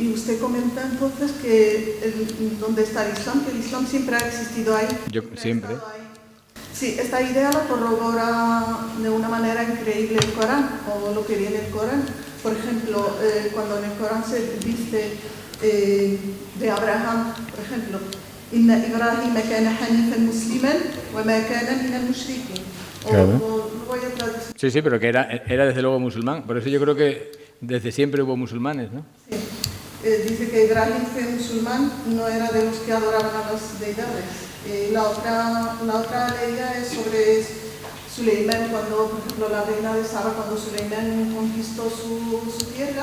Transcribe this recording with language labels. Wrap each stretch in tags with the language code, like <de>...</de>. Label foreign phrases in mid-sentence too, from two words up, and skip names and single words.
<es>Y usted comenta entonces que ¿dónde está el Islam? Que el Islam siempre ha existido ahí. Siempre. Sí, esta idea la corrobora de una manera increíble el Corán, o lo que viene el Corán. Por ejemplo, cuando en el Corán se dice de Abraham, por ejemplo.</es> <ar>إن إبراهيم كان حنيفا مسلما وما كان من المشركين.</ar> <es>Claro. Lo voy a traducir. Sí, sí, pero que era desde luego musulmán. Por eso yo creo que desde siempre hubo musulmanes, ¿no? Sí. Dice que Ibrahim fue musulmán, no era de los que adoraban a las deidades. La otra leyenda es sobre Suleimán, cuando, por ejemplo, la reina de Saba, cuando Suleimán conquistó su tierra.</es>